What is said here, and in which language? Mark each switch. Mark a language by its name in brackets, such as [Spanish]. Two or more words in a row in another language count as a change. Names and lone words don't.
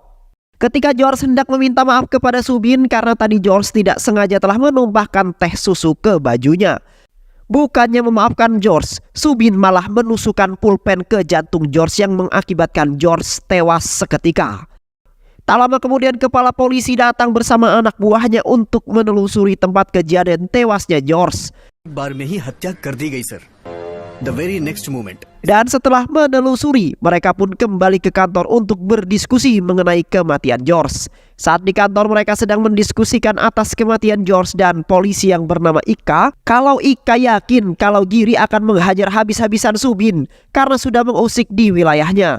[Indonesian] Ketika George hendak meminta maaf kepada Subin karena tadi George tidak sengaja telah menumpahkan teh susu ke bajunya. Bukannya memaafkan George, Subin malah menusukkan pulpen ke jantung George yang mengakibatkan George tewas seketika. Tak lama kemudian kepala polisi datang bersama anak buahnya untuk menelusuri tempat kejadian tewasnya George. [Hindi] बार में ही हत्या कर दी गई सर। [English] the very next moment. [Indonesian] Dan setelah menelusuri, mereka pun kembali ke kantor untuk berdiskusi mengenai kematian George. Saat di kantor mereka sedang mendiskusikan atas kematian George dan polisi yang bernama Ika, kalau Ika yakin kalau Giri akan menghajar habis-habisan Subin karena sudah mengusik di wilayahnya.